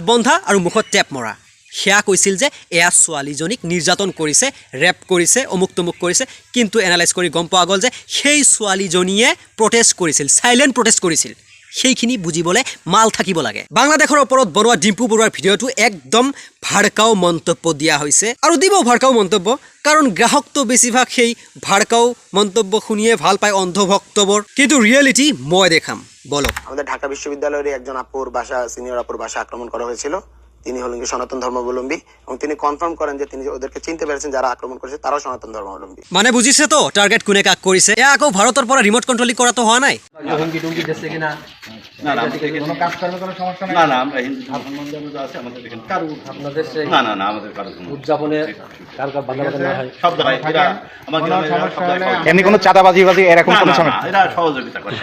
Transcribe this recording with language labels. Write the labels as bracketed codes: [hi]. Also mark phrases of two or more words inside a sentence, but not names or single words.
[as] বন্ধা আৰু মুখত টেপ মৰা সেয়া কৈছিল যে এয়া ছোৱালীজনীক নিৰ্যাতন কৰিছে ৰেপ কৰিছে অমুক তমুক কৰিছে কিন্তু এনালাইজ কৰি গম পোৱা গ'ল যে সেই ছোৱালীজনীয়ে প্ৰটেষ্ট কৰিছিল [en] silent protest [as] কৰিছিল সেইখিনি বুজিবলৈ মাল থাকিব লাগে বাংলাদেশৰ ওপৰত বনোৱা ডিম্পু বৰুৱাৰ ভিডিঅ'টো একদম ভাড়কাও মন্তব্য দিয়া হৈছে আৰু দিব ভাড়কাও মন্তব্য কাৰণ গ্ৰাহকটো বেছিভাগ সেই ভাড়কাও মন্তব্য শুনিয়ে ভাল পায় অন্ধভক্তবোৰ কিন্তু ৰিয়েলিটি মই দেখাম বলো [bn] আমাদের ঢাকা বিশ্ববিদ্যালয়ের একজন আপুর বাসা সিনিয়র আপুর বাসা আক্রমণ করা হয়েছিল তিনি হলেন সনাতন ধর্মাবলম্বী এবং তিনি কনফার্ম করেন যে তিনি ওদেরকে চিনতে পেরেছেন যারা আক্রমণ করেছে তারাও সনাতন ধর্মাবলম্বী [as] মানে বুজিছে তো টার্গেট কোনে কাক কৰিছে এয়া আকৌ ভাৰতৰ পৰা [en] remote controlling [as] কৰাটো হোৱা নাই [bn] হুমকি টুমকি দিচ্ছে কিনা না না কোনো কাজ করবে কোনো সমস্যা নাই না না আমরা হিন্দু ধর্মাবলম্বী যা আছে আমাদের এখানে কারো আপনাদের সেই না না না আমাদের কারো কোনো উদযাপনে কার বাংলাদেশে না হয় সব জায়গায় এরা আমাদের সমস্যা হলে এমনি কোনো চাঁদাবাজি এরকম কোনো সমস্যা এরা সহযোগিতা করে